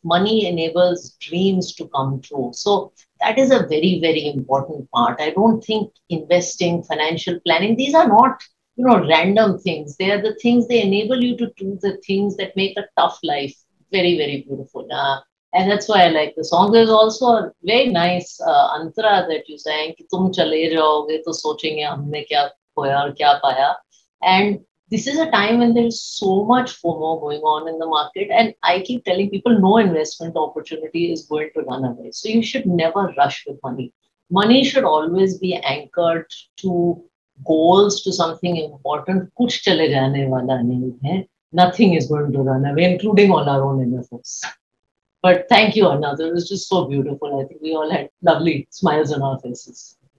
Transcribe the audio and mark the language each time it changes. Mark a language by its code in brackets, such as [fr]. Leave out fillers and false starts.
[en] Money enables dreams to come true. So that is a very, very important part. I don't think investing, financial planning, these are not random things. They are the things, they enable you to do the things that make a tough life very, very beautiful. And that's why I like the song. There's also a very nice antara that you sang, [hi] कि तुम चले जाओगे तो सोचेंगे हमने क्या खोया और क्या पाया. [en] And this is a time when there is so much FOMO going on in the market. And I keep telling people no investment opportunity is going to run away. So you should never rush with money. Money should always be anchored to goals, to something important. [hi] कुछ चले जाने वाला नहीं है. [en] Nothing is going to run away, including all our own inner force. But thank you, Arnav. It was just so beautiful. I think we all had lovely smiles on our faces.